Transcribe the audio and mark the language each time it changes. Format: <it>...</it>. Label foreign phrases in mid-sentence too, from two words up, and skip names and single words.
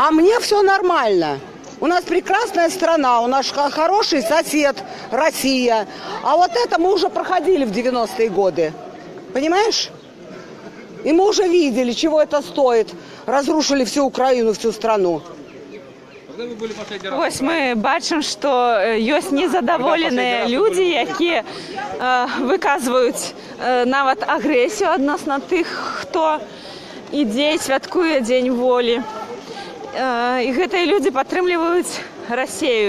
<ru>А мне все нормально. У нас прекрасная страна, у нас хороший сосед, Россия. А вот это мы уже проходили в 90-е годы. Понимаешь? И мы уже видели, чего это стоит. Разрушили всю Украину, всю страну.</ru> <be>Вось мы бачым, што ёсць незадаволеныя людзі, якія выказваюць нават агрэсію адносна тых, хто ідзе і святкуе Дзень волі. І гэтыя людзі падтрымліваюць Расею.</be>